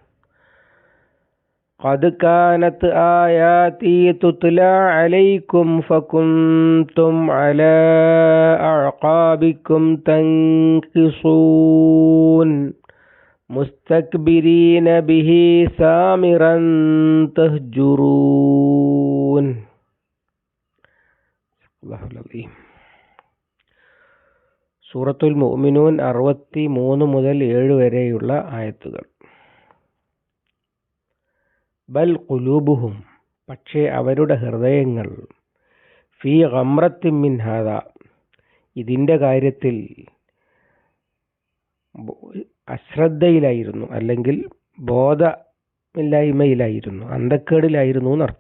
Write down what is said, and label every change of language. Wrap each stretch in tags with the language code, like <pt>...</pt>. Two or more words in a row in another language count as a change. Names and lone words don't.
<ar>قد كانت آياتي تتلى عليكم فكنتم على أعقابكم تنكصون مستكبرين به سامرا تهجرون.</ar> <ml>സൂറത്തുൽ മുഅ്മിനൂൻ 63 മുതൽ 7 വരെയുള്ള ആയത്തുകൾ.</ml> <ar>بل قلوبهم,</ar> <ml>പക്ഷേ അവരുടെ ഹൃദയങ്ങൾ,</ml> <ar>في غمرة من هذا,</ar> <ml>ഇതിൻ്റെ കാര്യത്തിൽ അശ്രദ്ധയിലായിരുന്നു, അല്ലെങ്കിൽ ബോധമില്ലായ്മയിലായിരുന്നു, അന്തക്കേടിലായിരുന്നു എന്നർത്ഥം.</ml>